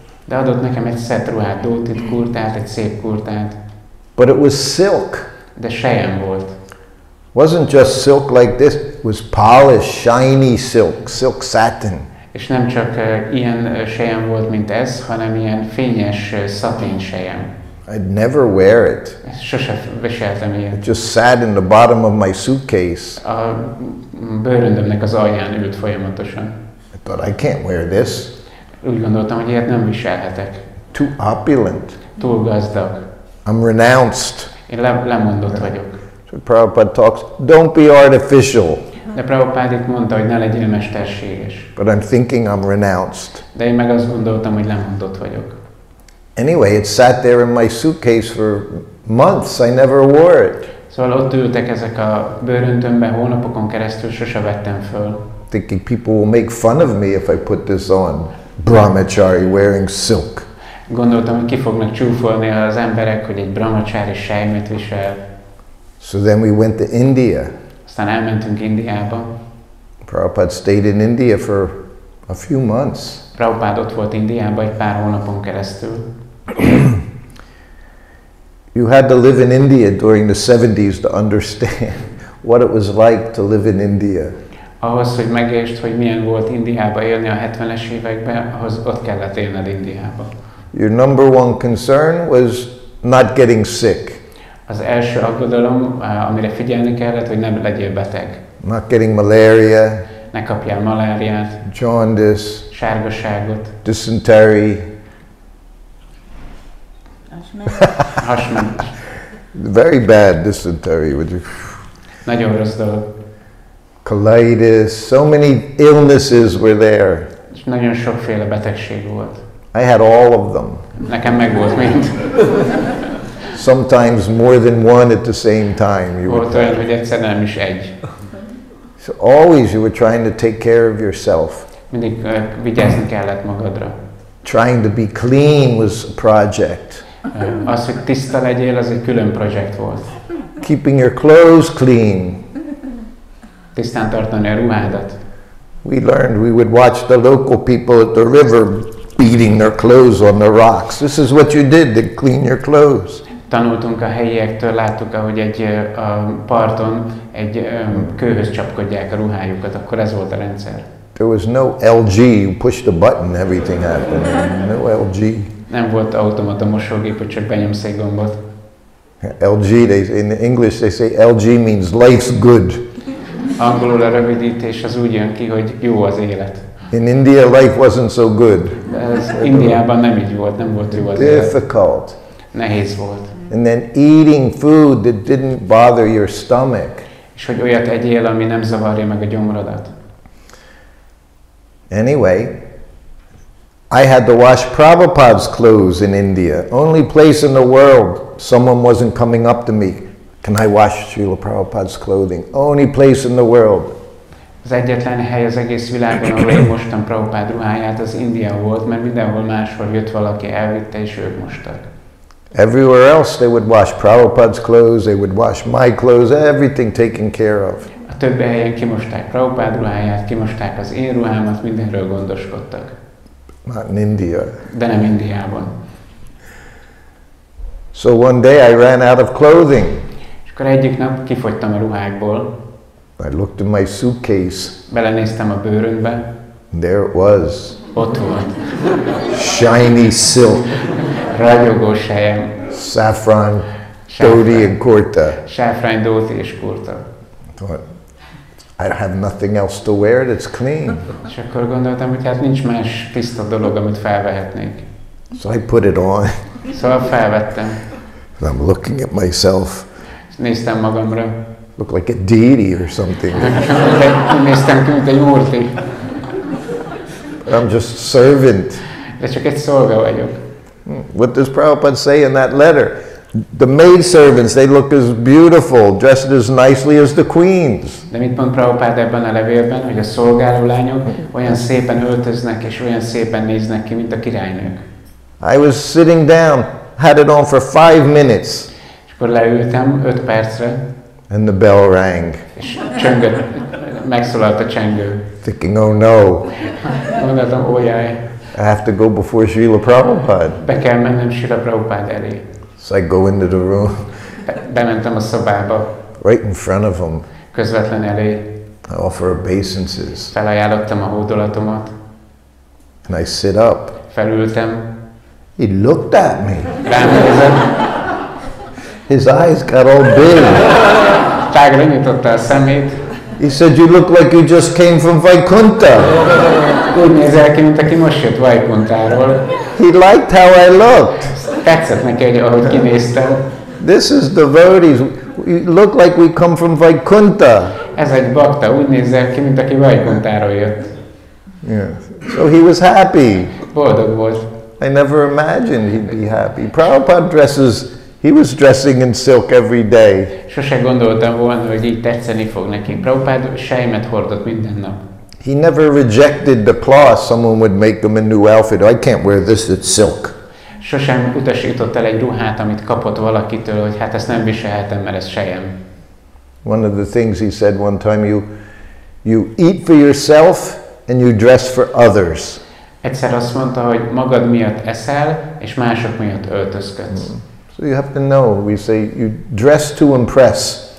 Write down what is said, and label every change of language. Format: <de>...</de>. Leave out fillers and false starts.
<hu>De adott nekem egy szett ruhát, dhótit, kurtát, egy szép kurtát.</hu> <en>But it was silk.</en> <hu>De sejem volt.</hu> <en>Wasn't just silk like this. It was polished, shiny silk, silk satin.</en> <hu>És nem csak ilyen sejem volt, mint ez, hanem ilyen fényes szatén sejem.</hu> <en>I'd never wear it.</en> <hu>Sose viseltem ilyet.</hu> <en>It just sat in the bottom of my suitcase.</en> <hu>A bőröndömnek az alján ült folyamatosan.</hu> <en>I thought, I can't wear this.</en> <hu>Úgy gondoltam, hogy ilyet nem viselhetek.</hu> <en>Too opulent.</en> <hu>Túl gazdag.</hu> <en>I'm renounced.</en> <hu>Én lemondott vagyok.</hu> <en>So Prabhupada talks, don't be artificial.</en> <hu>De Prabhupada itt mondta, hogy ne legyél mesterséges.</hu> <en>But I'm thinking I'm renounced.</en> <hu>De én meg azt gondoltam, hogy lemondott vagyok.</hu> <en>Anyway, it sat there in my suitcase for months. I never wore it.</en> <hu>Szóval ott ültek ezek a bőröntömben hónapokon keresztül, sose vettem föl.</hu> <en>Thinking people will make fun of me if I put this on. Brahmachari wearing silk.</en> <hu>Gondoltam, hogy ki fognak csúfolni az emberek, hogy egy brahmachari sejmet visel.</hu> <en>So then we went to India.</en> <hu>Aztán elmentünk Indiába.</hu> <en>Prabhupada stayed in India for a few months.</en> <hu>Prabhupada ott volt Indiában egy pár hónapon keresztül.</hu> <en>You had to live in India during the 70s to understand what it was like to live in India.</en> <hu>Ahhoz, hogy megértsd, hogy milyen volt Indiába élni a 70-es években, ahhoz ott kellett élned Indiába.</hu> <en>Your number one concern was not getting sick.</en> <hu>Az első aggodalom, amire figyelni kellett, hogy nem legyél beteg.</hu> <en>Not getting malaria.</en> <hu>Ne kapjál maláriát.</hu> <en>Jaundice.</en> <hu>Sárgaságot.</hu> <en>Dysentery.</en> <hu>Hasment.</hu> <en>Very bad dysentery.</en> <hu>Nagyon rossz dolog.</hu> <en>Colitis. So many illnesses were there.</en> <hu>És nagyon sokféle betegség volt.</hu> <en>I had all of them.</en> <hu>Nekem meg volt mind.</hu> <en>Sometimes more than one at the same time. You</en> <hu>Volt olyan, hogy egyszer nem is egy.</hu> <en>So always you were trying to take care of yourself.</en> <hu>Mindig vigyázni kellett magadra.</hu> <en>Trying to be clean was a project.</en> <hu>Az, hogy tiszta legyél, az egy külön projekt volt.</hu> <en>Keeping your clothes clean.</en> <hu>Tisztán tartani a ruhádat.</hu> <en>We learned we would watch the local people at the river beating their clothes on the rocks. This is what you did to clean your clothes.</en> <hu>Tanultunk a helyiektől, láttuk, ahogy a parton egy kőhöz csapkodják a ruhájukat, akkor ez volt a rendszer.</hu> <en>There was no LG, you push the button, everything happened. No LG.</en> <hu>Nem volt automata mosógép, hogy csak benyomsz egy gombot.</hu> <en>LG, in English they say LG means life's good.</en> <hu>Angolul a rövidítés az úgy jön ki, hogy jó az élet.</hu> <en>In India life wasn't so good.</en> <hu>Ez Indiában nem így volt, nem volt jó az élet.</hu> <en>Difficult.</en> <hu>Nehéz volt.</hu> <en>And then eating food that didn't bother your stomach.</en> <hu>És hogy olyat egyél, ami nem zavarja meg a gyomrodat.</hu> <en>Anyway, I had to wash Prabhupada's clothes in India. Only place in the world someone wasn't coming up to me. Can I wash Srila Prabhupada's clothing? Only place in the world.</en> <hu>Az egyetlen hely az egész világon, ahol én mostam Prabhupád ruháját, az India volt, mert mindenhol máshol jött valaki, elvitte, és ők mostak.</hu> <en>Everywhere else they would wash Prabhupada's clothes, they would wash my clothes, everything taken care of.</en> <hu>A többi helyen kimosták Prabhupád ruháját, kimosták az én ruhámat, mindenről gondoskodtak.</hu> <en>Not in India.</en> <hu>De nem Indiában.</hu> <en>So one day I ran out of clothing.</en> <hu>És akkor egyik nap kifogytam a ruhákból.</hu> <en>I looked in my suitcase.</en> <hu>Belenéztem a bőröndbe.</hu> <en>There it was.</en> <hu>Ott volt.</hu> <en>Shiny silk.</en> <hu>Ragyogó sejem.</hu> <en>Saffron, dhoti and kurta.</en> <hu>Sáfrány, dhoti és kurta.</hu> <en>Thought, I have nothing else to wear that's clean.</en> <hu>És akkor gondoltam, hogy hát nincs más tiszta dolog, amit felvehetnék.</hu> <en>So I put it on.</en> <hu>Szóval felvettem.</hu> <en>And I'm looking at myself.</en> <hu>Néztem magamra.</hu> <en>Look like a deity or something.</en> <hu>Néztem ki, mint egy úrti.</hu> <en>I'm just a servant.</en> <hu>De csak egy szolga vagyok.</hu> <en>What does Prabhupada say in that letter? The maidservants, they look as beautiful, dressed as nicely as the queens.</en> <hu>De mit mond Prabhupada ebben a levélben, hogy a szolgálólányok olyan szépen öltöznek és olyan szépen néznek ki, mint a királynők.</hu> <en>I was sitting down, had it on for 5 minutes.</en> <hu>És akkor leültem 5 percre.</hu> <en>And the bell rang.</en> <hu>És csöngött, megszólalt a csengő.</hu> <en>Thinking, oh no.</en> <hu>Gondoltam, ójjaj.</hu> <en>I have to go before Srila Prabhupada.</en> <hu>Be kell mennem Srila Prabhupada elé.</hu> <en>So I go into the room.</en> <hu>Bementem a szobába.</hu> <en>Right in front of him.</en> <hu>Közvetlen elé.</hu> <en>I offer obeisances.</en> <hu>Felajánlottam a hódolatomat.</hu> <en>And I sit up.</en> <hu>Felültem.</hu> <en>He looked at me.</en> <hu>Rám nézett.</hu> <en>His eyes got all big.</en> <hu>Tágra nyitotta a szemét.</hu> <en>He said, you look like you just came from Vaikuntha.</en> <hu>Úgy nézel ki, mint aki most jött Vaikuntáról.</hu> <en>He liked how I looked.</en> <hu>Tetszett neki, hogy ahogy kinéztem.</hu> <en>This is devotees. We look like we come from Vaikuntha.</en> <hu>Ez egy bakta, úgy nézel ki, mint aki Vaikuntáról jött.</hu> <en>Yeah. So he was happy.</en> <hu>Boldog volt.</hu> <en>I never imagined he'd be happy. Prabhupada dresses, he was dressing in silk every day.</en> <hu>Sose gondoltam volna, hogy így tetszeni fog neki. Prabhupada sejmet hordott minden nap.</hu> <en>He never rejected the cloth. Someone would make him a new outfit. I can't wear this, it's silk.</en> <hu>Sosem utasított el egy ruhát, amit kapott valakitől, hogy hát ezt nem viselhetem, mert ez sejem.</hu> <en>One of the things he said one time, you eat for yourself and you dress for others.</en> <hu>Egyszer azt mondta, hogy magad miatt eszel, és mások miatt öltözködsz.</hu> <en>So you have to know, we say you dress to impress.</en>